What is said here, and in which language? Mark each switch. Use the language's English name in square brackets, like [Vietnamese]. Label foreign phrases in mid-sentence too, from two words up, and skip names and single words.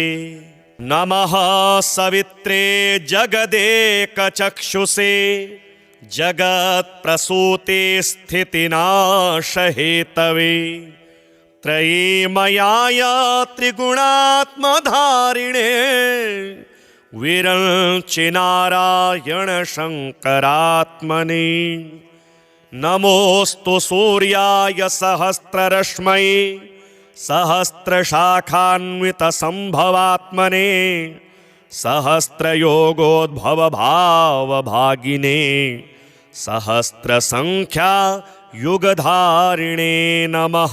[Sanskrit] નમઃ સવિત્રે જગદેકચક્ષુષે જગત્પ્રસૂતે સ્થિતિનાશહેતવે ત્રયીમયાય ત્રિગુણાત્મધારિણે વિરંચિ નારાયણ શંકરાત્મને. नमोऽस्तु सूर्याय सहस्ररश्मये सहस्रशाखान्वितसम्भवात्मने सहस्रयोगोद्भवभावभागिने सहस्रसङ्ख्या युगधारिणे नमः।